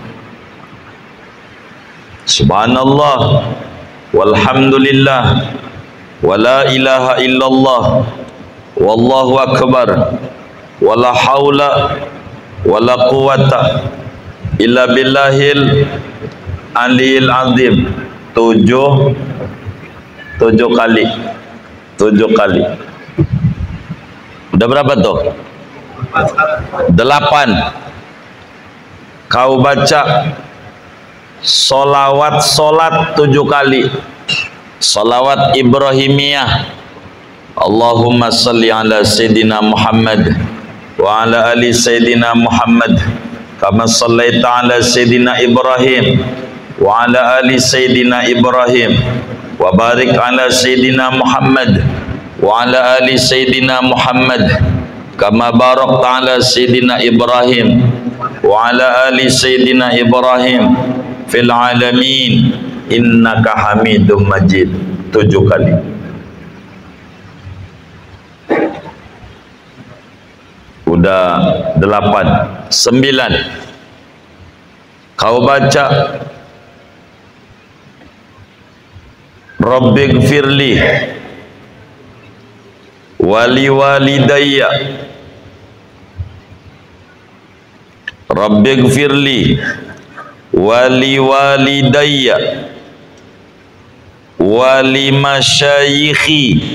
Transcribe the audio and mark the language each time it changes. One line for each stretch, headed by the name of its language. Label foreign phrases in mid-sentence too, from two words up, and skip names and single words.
Arabic: سبحان الله والحمد لله ولا إله إلا الله والله أكبر ولا حول ولا قوة إلا بالله العلي العظيم
Indonesian: 7 kali. 7 kali. Udah berapa tuh? 8. Kau baca solawat 7 kali. Salawat Ibrahimiyah.
Arabic: اللهم صل على سيدنا محمد وعلى آل سيدنا محمد كما صليت على سيدنا إبراهيم وعلى آل سيدنا إبراهيم وبارك على سيدنا محمد وعلى آل سيدنا محمد كما باركت على سيدنا إبراهيم وعلى آل سيدنا إبراهيم في العالمين إنك حميد مجيد
Indonesian: 7 kali. Udah 8. 9. Kau baca
Arabic: رب اغفر لي ولوالدي رب اغفر لي ولوالدي ولمشايخي